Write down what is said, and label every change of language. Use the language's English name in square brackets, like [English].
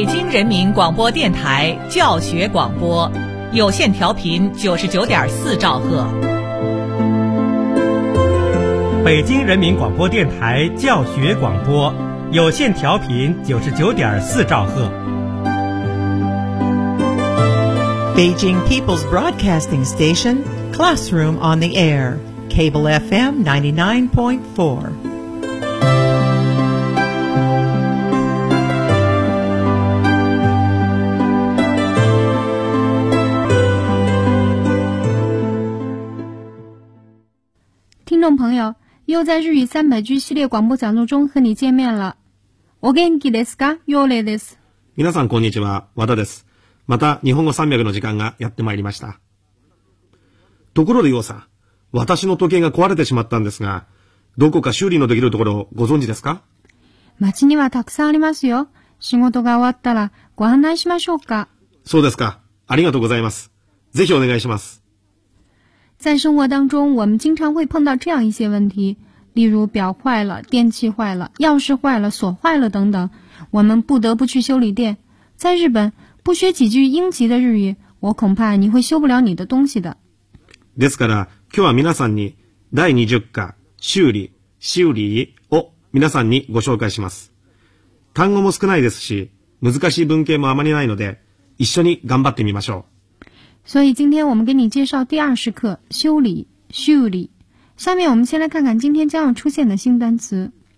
[Chinese] 人民广播电台教学广播，有线调频99.4兆赫。北京人民广播电台教学广播，有线调频99.4兆赫。 [English] Beijing People's Broadcasting Station, Classroom on the Air, Cable FM 99.4. Listeners, [Chinese] 朋友，又在日语三百句系列广播讲座中和你见面了。 [Japanese] お元気ですか？ヨレです。皆さんこんにちは、和田です。また日本語300の時間がやってまいりました。ところでヨウさん、私の時計が壊れてしまったんですが、どこか修理のできるところをご存知ですか？町にはたくさんありますよ。仕事が終わったらご案内しましょうか。そうですか。ありがとうございます。ぜひお願いします。 [Chinese] 在生活当中，我们经常会碰到这样一些问题，例如表坏了、电器坏了、钥匙坏了、锁坏了等等，我们不得不去修理店。在日本，不学几句英籍的日语，我恐怕你会修不了你的东西的。 [Japanese] ですから、今日は皆さんに第20課修理を皆さんにご紹介します。単語も少ないですし、難しい文型もあまりないので、一緒に頑張ってみましょう。 [Chinese] 所以今天我们给你介绍第20课修理。下面我们先来看看今天将要出现的新单词。